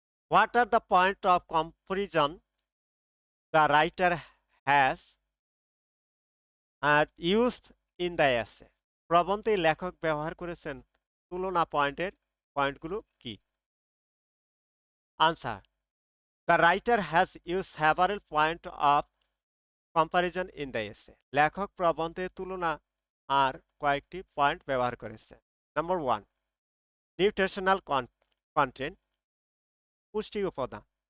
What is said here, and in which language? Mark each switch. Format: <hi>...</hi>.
<en>What are the points of comparison the writer has used in the essay?</en> <bn>প্রবন্ধে লেখক ব্যবহার করেছেন তুলনা পয়েন্টগুলো কি? Answer.</bn> <en>The writer has used several points of comparison in the essay.</en> <bn>লেখক প্রবন্ধে তুলনা আর কয়েকটি পয়েন্ট ব্যবহার করেছে।</bn> <en>number 1, nutritional content,</en> <bn>পুষ্টি উপাদান।</bn>